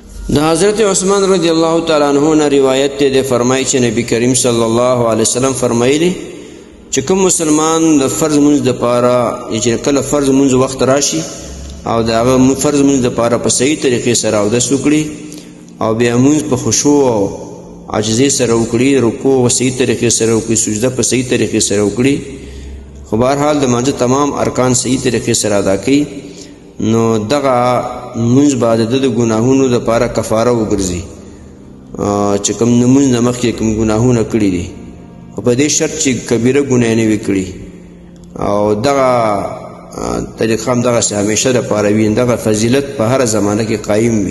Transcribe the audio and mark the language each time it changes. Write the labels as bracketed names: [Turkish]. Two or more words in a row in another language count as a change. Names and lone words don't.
[Pashto] دا حضرت عثمان [Arabic] رضی اللہ تعالیٰ عنہ [Pashto] نے روایت تے فرمائی چې نبی کریم [Arabic] صلی اللہ علیہ وسلم [Pashto] فرمایلی چې کوم مسلمان د فرض منځ د پاره چې کله فرض منځ وخت راشي او دا فرض منځ د پاره په صحیح طریقې سره اودس وکړي او بیا منځ په خشوع او عاجزۍ سره وکړي، رکوع په صحیح طریقې سره وکړي، سجده په صحیح طریقې سره وکړي، خو بهرحال د مانځه تمام ارکان صحیح طریقې سره ادا کړي، نو دغه منځ به د ګناهونو دپاره کفاره وګرځي چې کوم د منځ نه مخکې کوم ګناهونه کړي دي، خو په دې شرط چې کبیره ګناه نه وي کړي او دغه طریقه هم دغسې همیشه دپاره وي، دغه فضیلت په هره زمانه کې قایم وي.